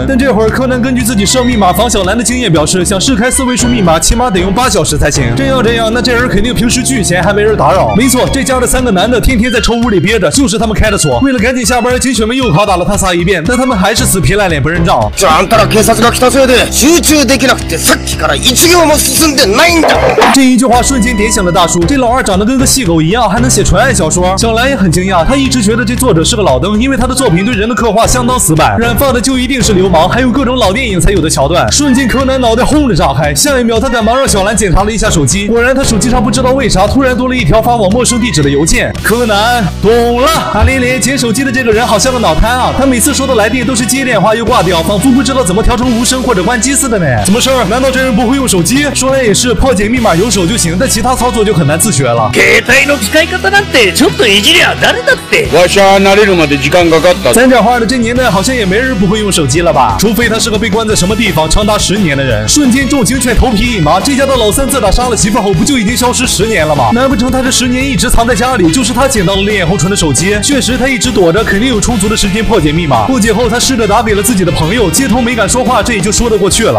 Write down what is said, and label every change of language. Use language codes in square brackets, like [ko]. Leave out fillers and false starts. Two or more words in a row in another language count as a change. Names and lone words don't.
[zh] 但这会儿柯南根据自己设密码防小兰的经验表示，想试开4位数密码，起码得用8小时才行。这样，那这人肯定平时巨闲，还没人打扰。没错，这家的3个男的天天在臭屋里憋着，就是他们开的锁。为了赶紧下班，警犬们又拷打了他仨一遍，但他们还是死皮赖脸不认账。 [ja] あんたら警察が来たせいで集中できなくてさっきから1行も進んでないんだ。 [zh] 这一句话瞬间点醒了大叔，这老二长得跟个细狗一样，还能写纯爱小说。小兰也很惊讶，她一直觉得这作者是个老登，因为他的作品对人的刻画相当死板，染发的就一定是流氓，还有各种老电影才有的桥段。瞬间柯南脑袋轰着炸开，下一秒他赶忙让小兰检查了一下手机，果然他手机上不知道为啥突然多了一条发往陌生地址的邮件。柯南懂了，阿连连捡手机的这个人好像个脑瘫啊，他每次收到来电都是接电话又挂掉，仿佛不知道怎么调成无声或者关机似的呢。怎么事儿？难道这人不会用手机？说来也是，破解密码有手就行，但其他操作就很难自学了。 [ja] 携帯の使い方なんてちょっといじりゃ誰だって。わしは慣れるまで時間かかった。 [zh] 咱这话的这年代好像也没人不会用手机了吧？除非他是个被关在什么地方长达10年的人。瞬间众警犬头皮一麻，这家的老三自打杀了媳妇后，不就已经消失10年了吗？难不成他这10年一直藏在家里，就是他捡到了烈焰红唇的手机？确实，他一直躲着，肯定有充足的时间破解密码。破解后，他试着打给了自己的朋友，接通没敢说话，这也就说得过去了。